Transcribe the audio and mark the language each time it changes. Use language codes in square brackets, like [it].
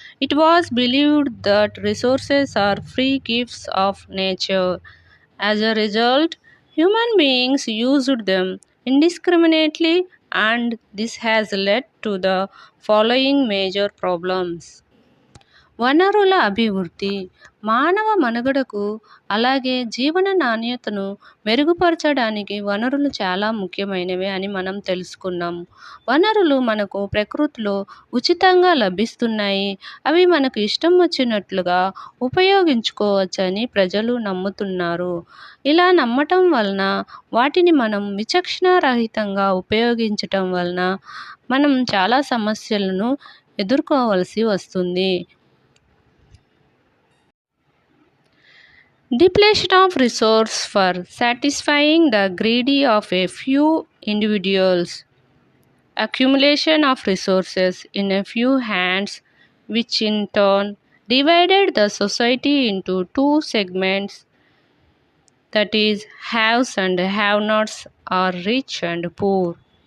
[en] It was believed that resources are free gifts of nature. As a result, human beings used them indiscriminately, and this has led to the following major problems. [te] వనరుల అభివృద్ధి మానవ మనుగడకు అలాగే జీవన నాణ్యతను మెరుగుపరచడానికి వనరులు చాలా ముఖ్యమైనవి అని మనం తెలుసుకున్నాం. వనరులు మనకు ప్రకృతిలో ఉచితంగా లభిస్తున్నాయి. అవి మనకు ఇష్టం వచ్చినట్లుగా ఉపయోగించుకోవచ్చని ప్రజలు నమ్ముతున్నారు. ఇలా నమ్మటం వలన వాటిని మనం విచక్షణారహితంగా ఉపయోగించటం వలన మనం చాలా సమస్యలను ఎదుర్కోవలసి వస్తుంది. [en] Depletion of resource for satisfying the greedy of a few individuals. Accumulation of resources in a few hands, which in turn divided the society into two segments, that is, haves and have-nots, or rich and poor.